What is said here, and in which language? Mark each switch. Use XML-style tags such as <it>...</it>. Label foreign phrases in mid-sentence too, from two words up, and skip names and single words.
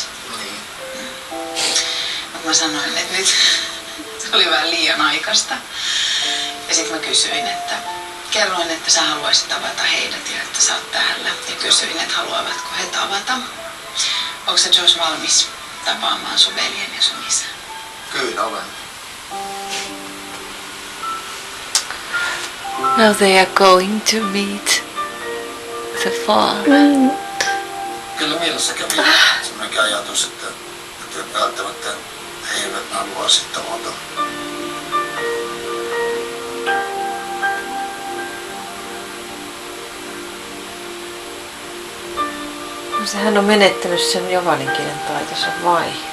<fi>Mutta mä sanoin, että nyt se oli vähän liian aikaista. Ja sitten mä kysyin, että kerroin, että sä haluaisit tavata heidät ja että sä oot täällä. Ja kysyin, että haluavatko he tavata. Onko sä George valmis tapaamaan sun veljen ja sun isän? Kyllä olen.</fi> <en>Now they are going to meet the father.</en> <fi>Kyllä mielessä kävi semmoinenkin ajatus, että välttämättä he eivät halua sitten tavata. Sehän on menettänyt sen javanin kielen taitonsa vai?</fi>